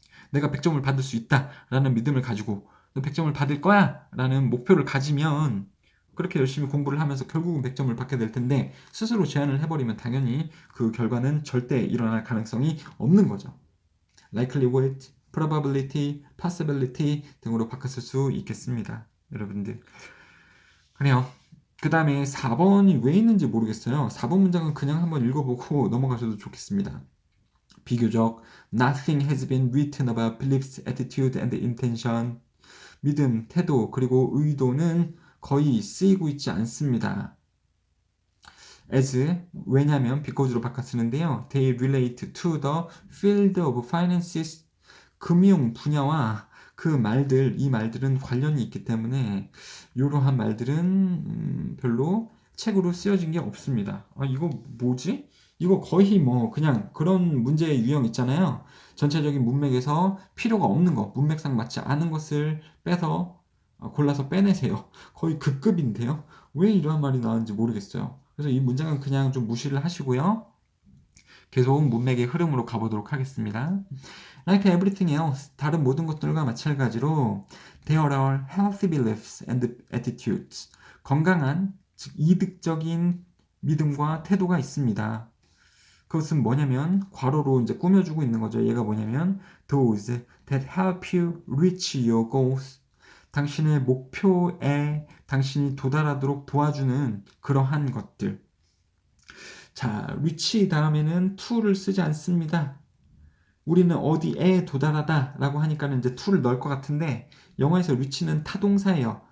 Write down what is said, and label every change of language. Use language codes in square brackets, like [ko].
[ko] 내가 100점을 받을 수 있다라는 믿음을 가지고 100점을 받을 거야 라는 목표를 가지면 그렇게 열심히 공부를 하면서 결국은 100점을 받게 될 텐데 스스로 제한을 해버리면 당연히 그 결과는 절대 일어날 가능성이 없는 거죠. likelihood, probability, possibility 등으로 바꿨을 수 있겠습니다. 여러분들. 그래요. 그 다음에 4번이 왜 있는지 모르겠어요. 4번 문장은 그냥 한번 읽어보고 넘어가셔도 좋겠습니다. 비교적 [en] nothing has been written about beliefs, attitude and intention. [ko] 믿음, 태도, 그리고 의도는 거의 쓰이고 있지 않습니다. as 왜냐면 because로 바꿔 쓰는데요. [en] They relate to the field of finances. [ko] 금융 분야와 이 말들은 관련이 있기 때문에 이러한 말들은 별로 책으로 쓰여진 게 없습니다. 이거 뭐지? 이거 거의 뭐 그냥 그런 문제의 유형 있잖아요. 전체적인 문맥에서 필요가 없는 것, 문맥상 맞지 않은 것을 빼서 골라서 빼내세요. 거의 그 급인데요. 왜 이러한 말이 나왔는지 모르겠어요. 그래서 이 문장은 그냥 좀 무시를 하시고요. 계속 문맥의 흐름으로 가보도록 하겠습니다. [en] Like everything else, [ko] 다른 모든 것들과 마찬가지로 [en] there are healthy beliefs and attitudes. [ko] 건강한, 즉 이득적인 믿음과 태도가 있습니다. 그것은 뭐냐면 괄호로 이제 꾸며주고 있는 거죠. 얘가 뭐냐면 [en] those that help you reach your goals. [ko] 당신의 목표에 당신이 도달하도록 도와주는 그러한 것들. 자, reach 다음에는 to를 쓰지 않습니다. 우리는 어디에 도달하다 라고 하니까는 이제 to를 넣을 것 같은데 영어에서 reach는 타동사예요.